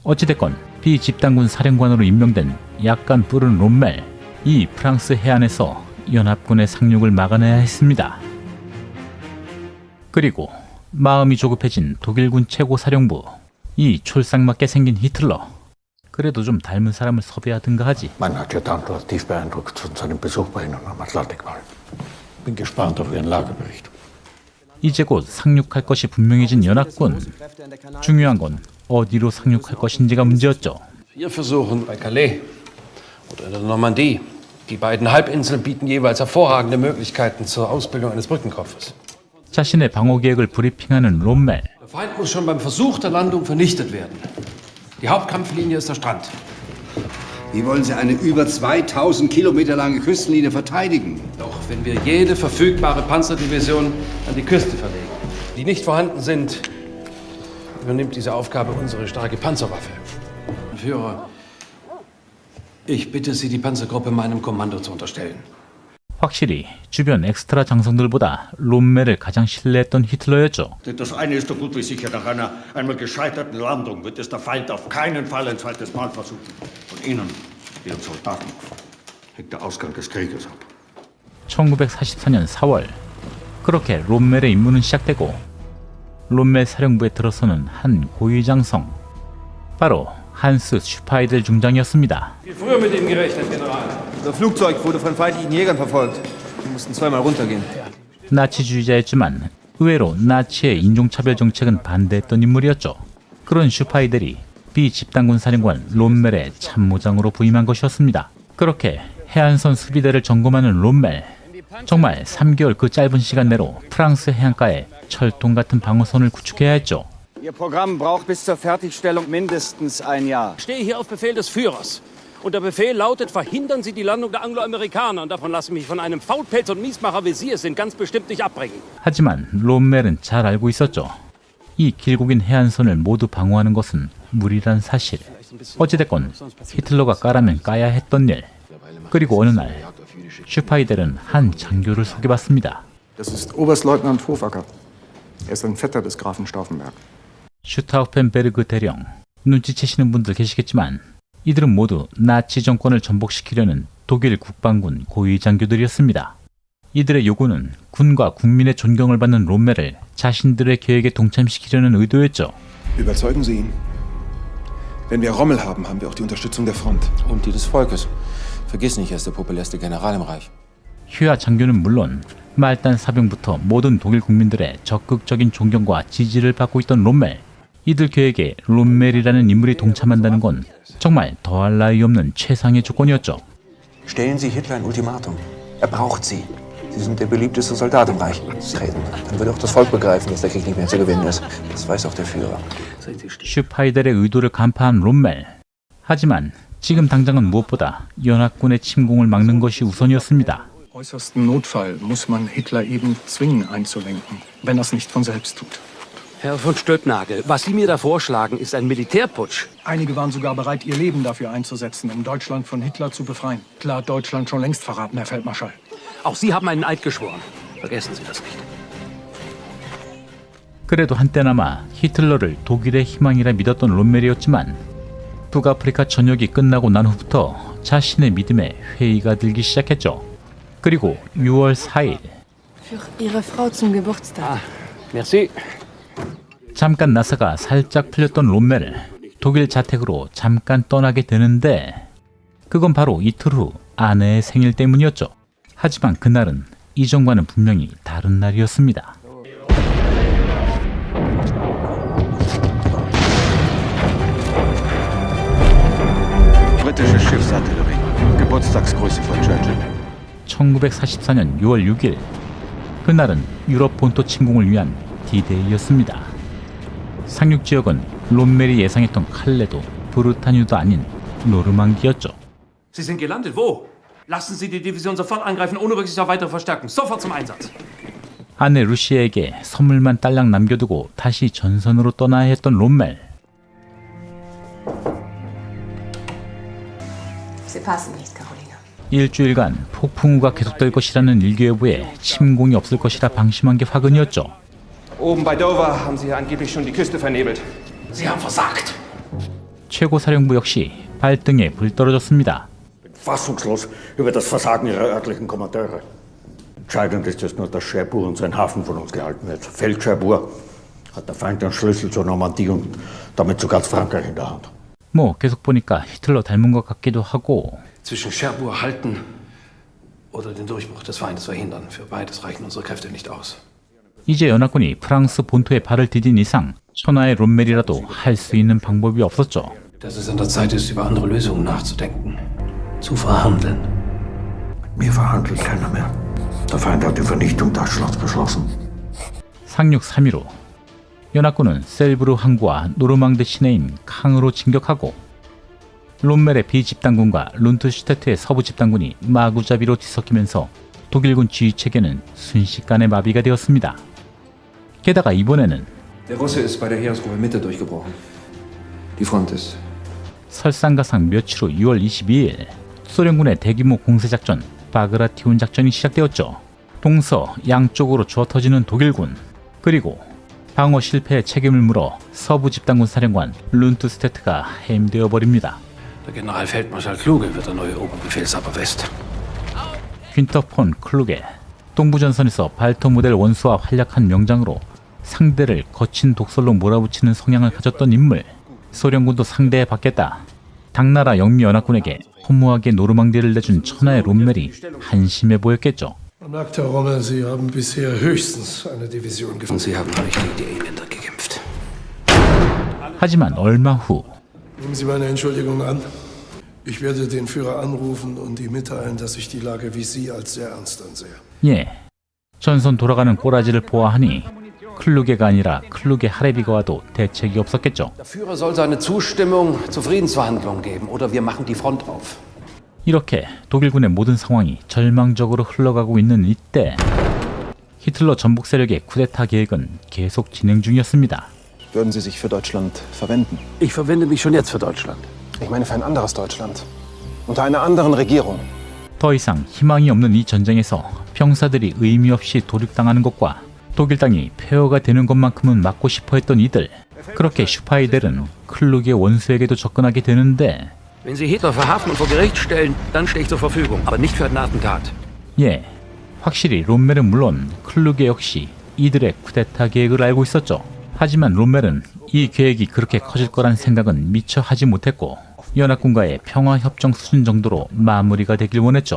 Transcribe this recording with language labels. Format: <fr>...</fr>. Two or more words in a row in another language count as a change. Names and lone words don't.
<ko>어찌됐건 비집단군 사령관으로 임명된 약간 뿔은 롬멜. 이 프랑스 해안에서 연합군의 상륙을 막아내야 했습니다. 그리고 마음이 조급해진 독일군 최고사령부. 이 촐싹맞게 생긴 히틀러. 그래도 좀 닮은 사람을 섭외하든가 하지.</ko> <de>Man hat ja dann dort tief beeindruckt von seinem Besuch bei Ihnen am Atlantikwall. Bin gespannt auf Ihren Lagebericht.</de> <ko>이제 곧 상륙할 것이 분명해진 연합군. 중요한 건 어디로 상륙할 것인지가 문제였죠.</ko> <de>Wir versuchen bei Calais oder in der Normandie. Die beiden Halbinseln bieten jeweils hervorragende Möglichkeiten zur Ausbildung eines Brückenkopfes.</de> <ko>자신의 방어 계획을 브리핑하는 롬멜.</ko> <de>Der Feind muss schon beim Versuch der Landung vernichtet werden. Die Hauptkampflinie ist der Strand. Wie wollen Sie eine über 2000 Kilometer lange Küstenlinie verteidigen? Doch wenn wir jede verfügbare Panzerdivision an die Küste verlegen, die nicht vorhanden sind, übernimmt diese Aufgabe unsere starke Panzerwaffe. Führer, ich bitte Sie, die Panzergruppe meinem Kommando zu unterstellen.</de> <ko>확실히 주변 엑스트라 장성들보다 롬멜을 가장 신뢰했던 히틀러였죠.</ko> <de>Das eine ist so gut wie sicher, nach einer einmal gescheiterten Landung wird es der Feind auf keinen Fall ein zweites Mal versuchen. Von Ihnen, Ihren Soldaten, hängt der Ausgang des Krieges ab.</de> <ko>1944년 4월, 그렇게 롬멜의 임무는 시작되고 롬멜 사령부에 들어서는 한 고위장성, 바로 한스 슈파이델 중장이었습니다.</ko> <de>Viel früher mit Ihnen gerechnet, General. Unser Flugzeug wurde von feindlichen Jägern verfolgt. Wir mussten zweimal runtergehen.</de> <ko>나치주의자였지만 의외로 나치의 인종차별 정책은 반대했던 인물이었죠. 그런 슈파이델이 비집단군 사령관 롬멜의 참모장으로 부임한 것이었습니다. 그렇게 해안선 수비대를 점검하는 롬멜. 정말 3개월 그 짧은 시간 내로 프랑스 해안가에 철통 같은 방어선을 구축해야 했죠.</ko> <de>Ihr Programm braucht bis zur Fertigstellung mindestens ein Jahr. Ich stehe hier auf Befehl des Führers. Und der Befehl lautet, verhindern Sie die Landung der Angloamerikaner. Und davon lasse ich mich von einem Faulpelz und Miesmacher wie Sie es sind ganz bestimmt nicht abbringen.</de> <ko>하지만 롬멜은 잘 알고 있었죠. 이 길고긴 해안선을 모두 방어하는 것은 무리란 사실. 어찌됐건 히틀러가 까라면 까야 했던 일. 그리고 어느 날 슈파이델은 한 장교를 소개받습니다.</ko> <de>Das ist Oberstleutnant Hofacker. Er ist ein Vetter des Grafen Stauffenberg.</de> <ko>슈타우펜베르그 대령. 눈치채시는 분들 계시겠지만 이들은 모두 나치 정권을 전복시키려는 독일 국방군 고위 장교들이었습니다. 이들의 요구는 군과 국민의 존경을 받는 롬멜을 자신들의 계획에 동참시키려는 의도였죠.</ko> <de>Überzeugen Sie ihn. Wenn wir Rommel haben, haben wir auch die Unterstützung der Front. Und die des Volkes. Vergiss nicht, er ist der populärste General im Reich.</de> <ko>휴야 장교는 물론 말단 사병부터 모든 독일 국민들의 적극적인 존경과 지지를 받고 있던 롬멜. 이들 계획에 롬멜이라는 인물이 동참한다는 건 정말 더할 나위 없는 최상의 조건이었죠.</ko> <de>Stellen Sie Hitler ein Ultimatum. Er braucht Sie. Sie sind der beliebteste Soldat im Reich. Treten. Dann wird auch das Volk begreifen, dass der Krieg nicht mehr zu gewinnen ist. Das weiß auch der Führer.</de> <ko>슈파이델의 의도를 간파한 롬멜. 하지만 지금 당장은 무엇보다 연합군의 침공을 막는 것이 우선이었습니다.</ko> <de>Äußersten Notfall muss man Hitler eben zwingen einzulenken, wenn er es nicht von selbst tut. Herr von Stülpnagel, was Sie mir da vorschlagen, ist ein Militärputsch. Einige waren sogar bereit, ihr Leben dafür einzusetzen, um Deutschland von Hitler zu befreien. Klar hat Deutschland schon längst verraten, Herr Feldmarschall. Auch Sie haben einen Eid geschworen. Vergessen Sie das nicht.</de> <ko>그래도 한때나마 히틀러를 독일의 희망이라 믿었던 롬멜이었지만 북아프리카 전역이 끝나고 난 후부터 자신의 믿음에 회의가 들기 시작했죠. 그리고 6월 4일</ko> <de>Für Ihre Frau zum Geburtstag. Merci.</de> <ko>잠깐 나사가 살짝 풀렸던 롬멜, 독일 자택으로 잠깐 떠나게 되는데 그건 바로 이틀 후 아내의 생일 때문이었죠. 하지만 그날은 이전과는 분명히 다른 날이었습니다.</ko> <de>Britische Schiffsartillerie. Geburtstagsgrüße von Churchill.</de> <ko>1944년 6월 6일 그날은 유럽 본토 침공을 위한 D-Day였습니다. 상륙 지역은 롬멜이 예상했던 칼레도 브루타뉴도 아닌 노르망디였죠.</ko> <de>Sie sind gelandet. Wo? Lassen Sie die Division sofort angreifen, ohne Rücksicht auf weitere Verstärkung. Sofort zum Einsatz.</de> <ko>아내 루시에게 선물만 딸랑 남겨두고 다시 전선으로 떠나야 했던 롬멜.</ko> <de>Sie passen nicht, Caroline.</de> <ko>일주일간 폭풍우가 계속될 것이라는 일기예보에 침공이 없을 것이라 방심한 게 화근이었죠.</ko> <de>Oben bei Dover haben sie angeblich schon die Küste vernebelt. Sie haben versagt.</de> <ko>최고사령부 역시 발등에 불 떨어졌습니다.</ko> <de>Fassungslos über das Versagen ihrer örtlichen Kommandeure. Entscheidend ist es nur, dass Cherbourg und sein Hafen von uns gehalten wird. Fällt Cherbourg, hat der Feind den Schlüssel zur Normandie und damit zu ganz Frankreich in der Hand.</de> <ko>뭐 계속 보니까 히틀러 닮은 것 같기도 하고</ko> <de>Zwischen Cherbourg halten oder den Durchbruch des Feindes verhindern. Für beides reichen unsere Kräfte nicht aus.</de> <ko>이제 연합군이 프랑스 본토에 발을 디딘 이상 천하의 롬멜이라도 할 수 있는 방법이 없었죠.</ko> <de>Dass es an der Zeit ist, über andere Lösungen nachzudenken. Zu verhandeln. Mir verhandelt keiner mehr. Der Feind hat die Vernichtung Deutschlands beschlossen.</de> <ko>상륙 3일 후 연합군은 셀브르 항구와 노르망드 시내인 캉으로 진격하고 롬멜의 비집단군과 룬트슈테트의 서부 집단군이 마구잡이로 뒤섞이면서 독일군 지휘체계는 순식간에 마비가 되었습니다. 게다가 이번에는</ko> <de>Der Russe ist bei der Heeresgruppe Mitte durchgebrochen. Die Front ist.</de> <ko>설상가상 며칠 후 6월 22일 소련군의 대규모 공세작전 바그라티온 작전이 시작되었죠. 동서 양쪽으로 주어터지는 독일군, 그리고 방어 실패의 책임을 물어 서부 집단군 사령관 룬트스테트가 해임되어 버립니다.</ko> <de>Der Generalfeldmarschall Kluge wird der neue Oberbefehlshaber West.</de> <ko>퀸터 폰 클루게, 동부전선에서 발터 모델 원수와 활약한 명장으로 상대를 거친 독설로 몰아붙이는 성향을 가졌던 인물. 소련군도 상대해 받겠다. 당나라 영미연합군에게 허무하게 노르망디를 내준 천하의 롬멜이 한심해 보였겠죠.</ko> <de>Man merkt, Herr Rommel, Sie haben bisher höchstens eine Division Und gefunden. Sie haben euch gegen die Engländer gekämpft.</de> <ko>하지만 얼마 후</ko> <de>Nehmen Sie meine Entschuldigung an. Ich werde den Führer anrufen und ihm mitteilen, dass ich die Lage wie Sie als sehr ernst ansehe.</de> <ko>예, 전선 돌아가는 꼬라지를 보아하니 클루게가 아니라 클루게 하레비가 와도 대책이 없었겠죠.</ko> <de>Der Führer soll seine Zustimmung zu Friedensverhandlungen geben oder wir machen die Front auf.</de> <ko>이렇게 독일군의 모든 상황이 절망적으로 흘러가고 있는 이때 히틀러 전복 세력의 쿠데타 계획은 계속 진행 중이었습니다.</ko> <de>Würden Sie sich für Deutschland verwenden? Ich verwende mich schon jetzt für Deutschland. Ich meine für ein anderes Deutschland. Unter einer anderen Regierung.</de> <ko>더 이상 희망이 없는 이 전쟁에서 병사들이 의미 없이 도륙당하는 것과 독일 땅이 폐허가 되는 것만큼은 막고 싶어 했던 이들. 그렇게 슈파이델은 클루게 원수에게도 접근하게 되는데</ko> <de>Wenn Sie Hitler verhaften und vor Gericht stellen, dann stehe ich zur Verfügung, aber nicht für ein Attentat.</de> <ko>예, 확실히 롬멜은 물론 클루게 역시 이들의 쿠데타 계획을 알고 있었죠. 하지만 롬멜은 이 계획이 그렇게 커질 거란 생각은 미처 하지 못했고 연합군과의 평화협정 수준 정도로 마무리가 되길 원했죠.</ko>